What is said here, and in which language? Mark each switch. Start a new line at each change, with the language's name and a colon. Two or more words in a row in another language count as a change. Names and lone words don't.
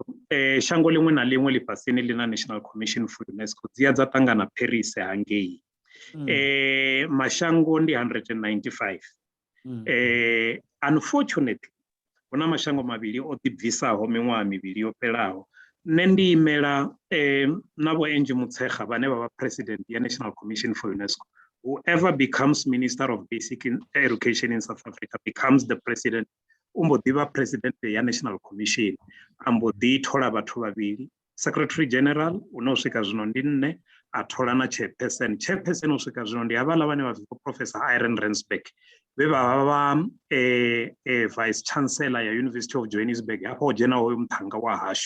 Venda: Shango ḽiṅwe na ḽiṅwe ḽifhasini ḽi na National Commission for UNESCO dzi ya dza ṱangana Paris hangei. Mashango ndi 195. Unfortunately hu na mashango mavhili o ḓibvisaho miṅwaha mivhili yo fhelaho. Nṋe ndi imela na vho Mutshekga vhane vha vha president ya National Commission for UNESCO.
English: Whoever becomes Minister of Basic Education in South Africa becomes the president
Venda: umbo ḓivha president ya National Commission ambo ḓi thola vhathu vhavhili,
English: Secretary General
Venda: uno swika zwino ndi nne, a thola na chairperson u swika zwino ndi havhala vhane vha pfhi Professor Iron Rensburg vhe vha vha
English: Vice Chancellor
Venda: ya University of Johannesburg hapo dzhena hoyo mthanga wa hashu